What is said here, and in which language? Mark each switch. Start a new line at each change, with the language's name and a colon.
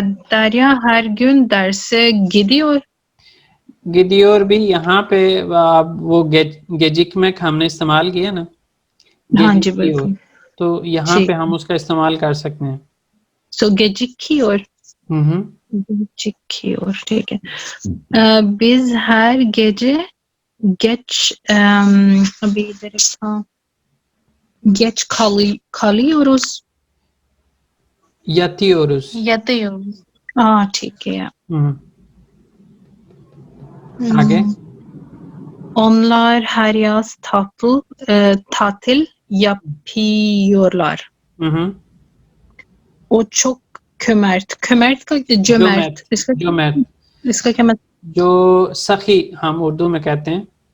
Turkish: Derya her gün derse gidiyor.
Hindi: गिदियोर भी यहाँ पे वो गेजिकमेक हमने इस्तेमाल किया ना. हाँ जी बिल्कुल. तो यहाँ पे हम उसका इस्तेमाल कर सकते हैं.
Turkish: So gecikiyor.
Hindi: Gecikiyor, ठीक है.
Turkish: Biz her gece geç
Hindi: अभी इधर था
Turkish: geç kalıyoruz. Yatıyoruz.
Hindi: हाँ ठीक है. आगे.
Turkish: Onlar her yaz tatil yapıyorlar. O çok cömert. Cömert का cömert.
Hindi: इसका क्या मतलब? जो सखी हम उर्दू में कहते हैं.